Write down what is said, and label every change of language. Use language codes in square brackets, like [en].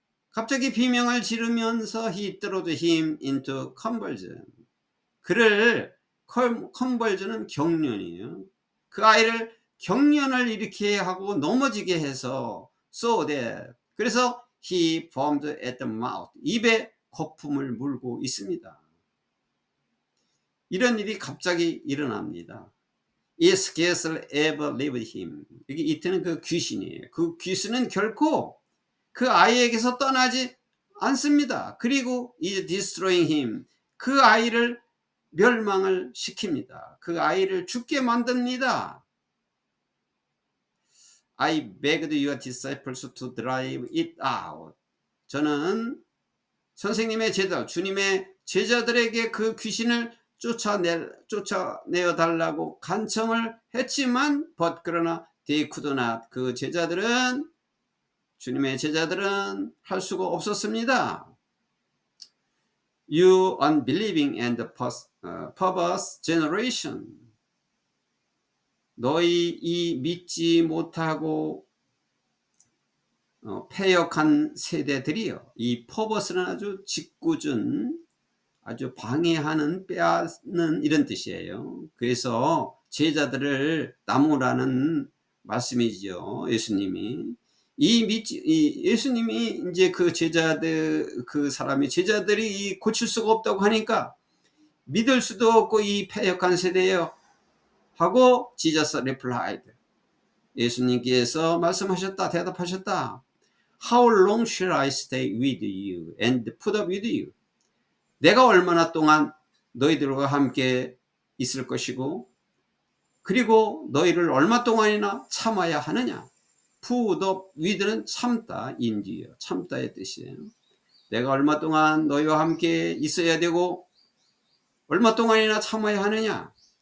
[ko] 갑자기 비명을 지르면서 [en] he threw him into convulsion. [ko] 그를 컨벌전은 경련이에요. 그 아이를 경련을 일으키게 하고 넘어지게 해서 [en] so that, [ko] 그래서 [en] he foamed at the mouth. [ko] 입에 거품을 물고 있습니다. 이런 일이 갑자기 일어납니다. [en] It scarcely ever left him. [ko] 여기 이때는 그 귀신이에요. 그 귀신은 결코 그 아이에게서 떠나지 않습니다. 그리고 [en] is destroying him. [ko] 그 아이를 멸망을 시킵니다. 그 아이를 죽게 만듭니다. [en] I begged your disciples to drive it out. [ko] 저는 선생님의 제자, 주님의 제자들에게 그 귀신을 쫓아내어 달라고 간청을 했지만 but 그러나 [en] they could not. [ko] 그 제자들은, 주님의 제자들은 할 수가 없었습니다. [en] You unbelieving and perverse generation. [ko] 너희 이 믿지 못하고 패역한 세대들이요. 이 퍼버스는 아주 짓궂은, 아주 방해하는, 빼앗는 이런 뜻이에요. 그래서 제자들을 나무라는 말씀이죠. 예수님이. 예수님이 이제 그 제자들, 그 사람이 제자들이 고칠 수가 없다고 하니까 믿을 수도 없고 이 패역한 세대예요. 하고 [en] Jesus replied. [ko] 예수님께서 말씀하셨다, 대답하셨다. [en] How long shall I stay with you and put up with you? [ko] 내가 얼마나 동안 너희들과 함께 있을 것이고 그리고 너희를 얼마 동안이나 참아야 하느냐. put up with는 참다, 인디요. 참다의 뜻이에요. 내가 얼마 동안 너희와 함께 있어야 되고 얼마 동안이나 참아야 하느냐.